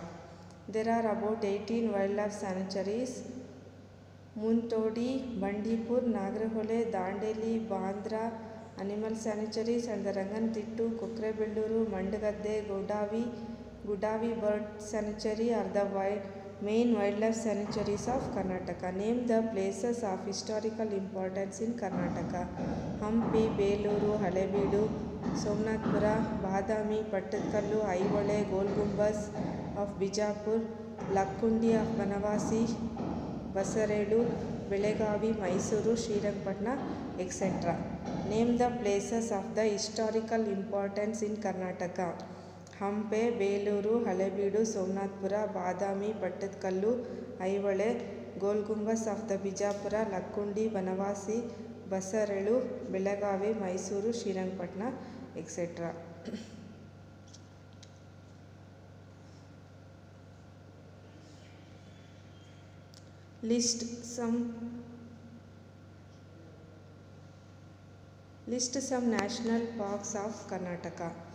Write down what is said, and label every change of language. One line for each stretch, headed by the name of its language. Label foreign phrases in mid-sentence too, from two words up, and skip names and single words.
English: There are about 18 wildlife sanctuaries: Muntodi, Bandipur, Nagarhole, Dandeli, Bandra animal sanctuaries, and the Ranganatittu, Kokkarebelluru, Mandagadde, Gudavi bird sanctuary are the main wildlife sanctuaries of Karnataka. Name the places of historical importance in Karnataka. Hampi, Beluru, Halebeedu, Somnathpura, Badami, Pattadkallu, Aivale, Gol Gumbaz of Bijapur, Lakkundi of Banavasi, Basarelu, Belagavi, Mysuru, Srirangapatna, etc. Name the places of the historical importance in Karnataka. Hampe, Beluru, Halebeedu, Somnathpura, Badami, Pattadkallu, Aivale, Gol Gumbaz of the Bijapura, Lakkundi, Banavasi, Basarelu, Belagavi, Mysuru, Srirangapatna, etc. List some national parks of Karnataka.